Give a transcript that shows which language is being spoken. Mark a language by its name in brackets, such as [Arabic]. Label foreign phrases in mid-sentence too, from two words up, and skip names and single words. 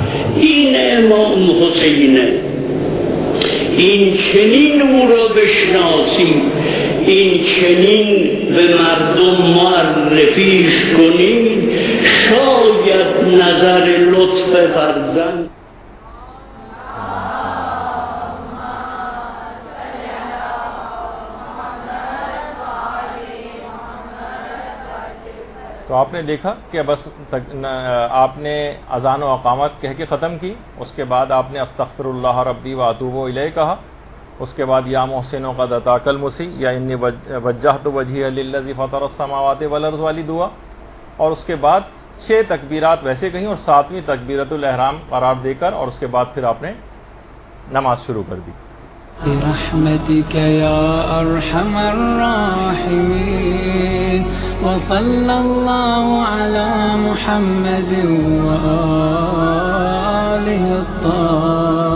[Persian] این امام حسینه. این چنین او را بشناسیم، این چنین به مردم معرفیش کنید. شاید نظر لطف فرزند [Urdu] تو آپ نے دیکھا کہ بس آپ نے اذان و اقامت کہہ کے ختم کی، اس کے بعد آپ نے [Arabic] استغفر اللہ ربی و اتوب الیہ [Urdu] کہا، اس کے بعد [Arabic] یا محسن قد اتاک المسیء یا انی وجہت وجہی للذی فطر السماوات والارض [Urdu] والی دعا، اور اس کے بعد 6 تکبیرات ویسے کہیں اور 7ویں تکبیرت الاحرام قرار دے کر اور اس کے بعد پھر آپ نے نماز شروع کر دی. [Arabic] برحمتك يا أرحم الراحمين وصلى الله على محمد وآله الطاهرين.